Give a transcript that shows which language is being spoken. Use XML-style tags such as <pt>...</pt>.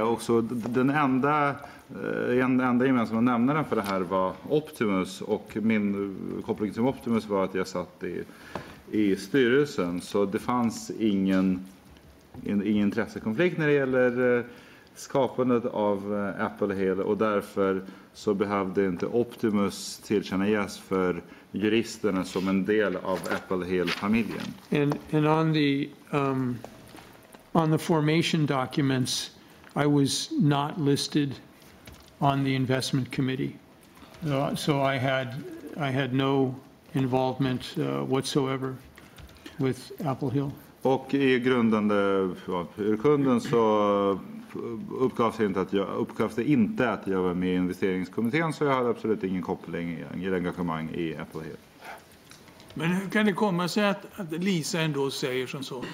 <sv>Och så den enda gemensamma nämnaren för det här var Optimus, och min koppling till Optimus var att jag satt i styrelsen, så det fanns ingen intressekonflikt när det gäller skapandet av Apple Hill, och därför så behövde inte Optimus tillkännages för juristerna som en del av Apple Hill-familjen.</sv> <en>And on the formation documents, I was not listed on the investment committee, so I had no involvement whatsoever with Apple Hill.</en> <sv>Och i grundande urkunden så uppgavs det inte att jag var med i investeringskommittén, så jag hade absolut ingen koppling eller engagemang i Apple Hill. Men hur kan det komma sig att Lisa ändå säger som så?</sv>